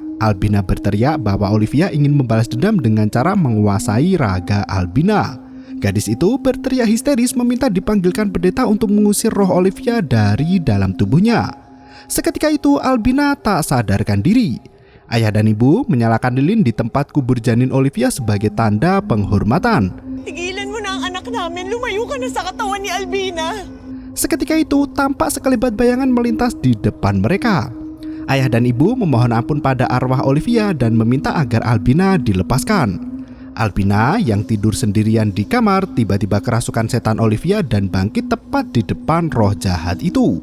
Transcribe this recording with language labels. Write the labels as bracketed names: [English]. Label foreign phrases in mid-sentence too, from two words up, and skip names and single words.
[Indonesian] Albina berteriak bahwa Olivia ingin membalas dendam dengan cara menguasai raga Albina. Gadis itu berteriak histeris meminta dipanggilkan pendeta untuk mengusir roh Olivia dari dalam tubuhnya. Seketika itu Albina tak sadarkan diri. Ayah dan ibu menyalakan lilin di tempat kubur janin Olivia sebagai tanda penghormatan. [Filipino] Tigilan mo na ang anak namin, lumayo ka na sa katawan ni Albina. [Indonesian] Seketika itu tampak sekelebat bayangan melintas di depan mereka. Ayah dan ibu memohon ampun pada arwah Olivia dan meminta agar Albina dilepaskan. Albina yang tidur sendirian di kamar tiba-tiba kerasukan setan Olivia dan bangkit tepat di depan roh jahat itu.